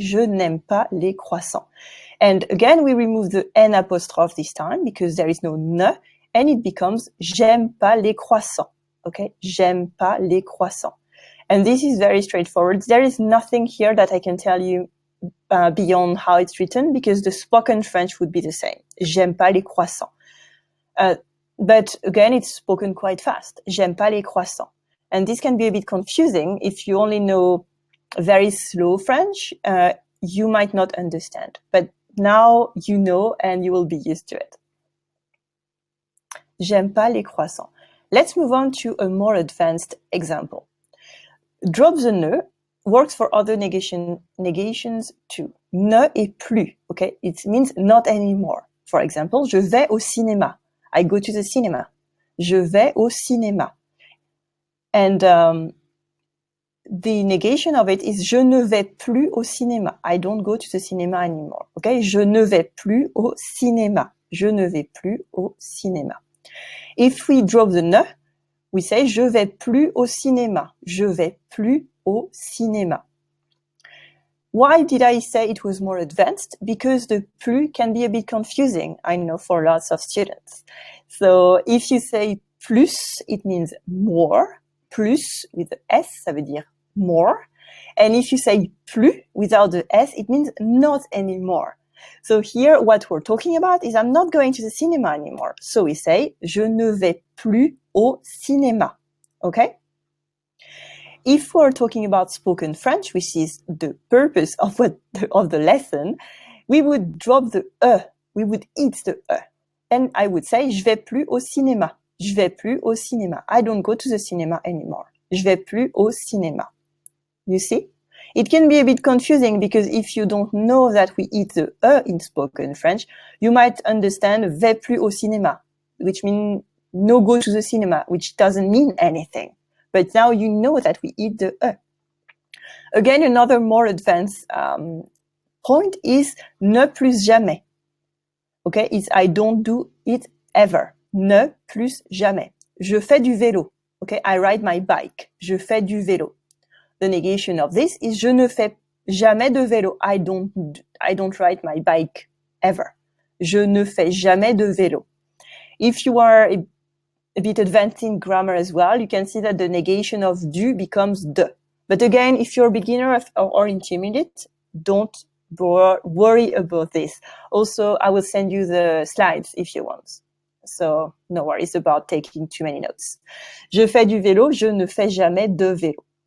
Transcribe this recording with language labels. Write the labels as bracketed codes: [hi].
[fr] Je n'aime pas les croissants. [en] And again, we remove the N apostrophe this time because there is no ne, and it becomes [fr] j'aime pas les croissants, [en] okay? [fr] J'aime pas les croissants. [en] And this is very straightforward. There is nothing here that I can tell you beyond how it's written, because the spoken French would be the same. [fr] J'aime pas les croissants. [en] But again, it's spoken quite fast. [fr] J'aime pas les croissants. [en] And this can be a bit confusing. If you only know very slow French, you might not understand. But now you know, and you will be used to it. [fr] J'aime pas les croissants. [en] Let's move on to a more advanced example. Drop the ne works for other negations too. Ne et plus, okay? It means not anymore. For example, [fr] je vais au cinéma. [en] I go to the cinema. [fr] Je vais au cinéma. [en] And the negation of it is [fr] je ne vais plus au cinéma. [en] I don't go to the cinema anymore, okay? [fr] Je ne vais plus au cinéma. Je ne vais plus au cinéma. [en] If we drop the ne, we say [fr] je vais plus au cinéma. Je vais plus au cinéma. [en] Why did I say it was more advanced? Because the plus can be a bit confusing, I know, for lots of students. So if you say plus, it means more. Plus with the S, [fr] ça veut dire [en] more. And if you say plus without the S, it means not anymore. So here, what we're talking about is I'm not going to the cinema anymore. So we say, [fr] je ne vais plus au cinéma. [en] Okay? If we're talking about spoken French, which is the purpose of the lesson, we would drop the E. We would eat the E. And I would say, [fr] je vais plus au cinéma. Je vais plus au cinéma. [en] I don't go to the cinema anymore. [fr] Je vais plus au cinéma. [en] You see? It can be a bit confusing because if you don't know that we eat the E in spoken French, you might understand [fr] vais plus au cinéma, [en] which means no go to the cinema, which doesn't mean anything. But now you know that we eat the E. Again, another more advanced point is ne plus jamais. Okay, it's I don't do it ever. [fr] Ne plus jamais. Je fais du vélo. [en] Okay, I ride my bike. [fr] Je fais du vélo. [en] The negation of this is [fr] je ne fais jamais de vélo. [en] I don't ride my bike ever. [fr] Je ne fais jamais de vélo. [en] If you are a bit advanced in grammar as well, you can see that the negation of du becomes de. But again, if you're a beginner or intermediate, don't worry about this. Also, I will send you the slides if you want. So no worries about taking too many notes. [fr] Je fais du vélo, je ne fais jamais de vélo.